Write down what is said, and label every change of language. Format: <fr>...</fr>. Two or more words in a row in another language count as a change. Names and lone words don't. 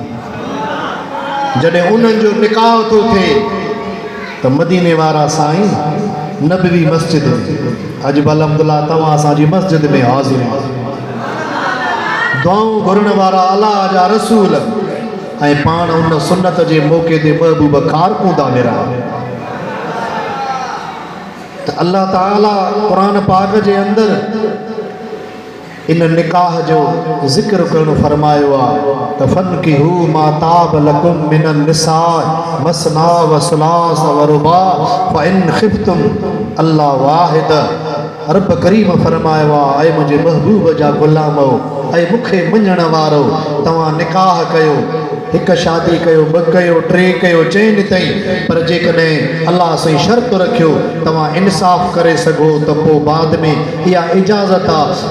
<sd>जॾहिं उन्हनि जो निकाह थो थिए त मदीने वारा साईं नबवी मस्जिद अॼु अल्हम्दुलिल्लाह तव्हां असांजी मस्जिद में हाज़िर दुआऊं घुरण वारा अल्लाह जा रसूल ऐं पाण उन सुन्नत जे मौक़े ते महबूब कारकूं था विरहायो। तो अल्लाह ताला कुरान पाक जे अंदर इन निकाह जो ज़िक्र करणु फरमायो आहे त</sd> <ar>فانكحوا ما طاب لكم من النساء مثنى وثلاث ورباع فإن خفتم ألا واحدة.</ar> <sd>रब करीम फरमायो आहे ऐं मुंहिंजे महबूब जा ग़ुलामो ऐं मूंखे मञण वारो तव्हां निकाह कयो, हिकु शादी कयो, ॿ कयो, टे कयो, चइनि ताईं, पर जेकॾहिं अल्लाह साईं शर्त रखियो तव्हां इंसाफ़ करे सघो त पोइ बाद में इहा इजाज़त आहे।</sd>